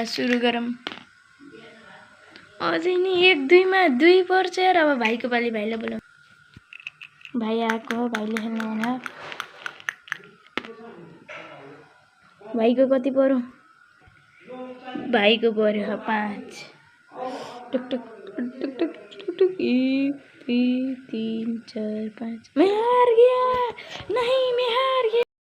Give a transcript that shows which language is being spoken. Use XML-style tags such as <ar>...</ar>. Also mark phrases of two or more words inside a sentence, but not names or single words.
<ne>सुरु गरौँ। अझै नि 1 2 मा 2 पर्छ यार। अब भाइको पाली, भाइलाई बोलाऊ। भाइ आएको हो, भाइले खेल्नु भने। भाइको कति पर्यो? भाइको पर्यो 5। टुक टुक टुक टुक टुक टुक 1 2 3 4 5।</ne> <hi>मैं हार गया, नहीं मैं हार गया।</hi>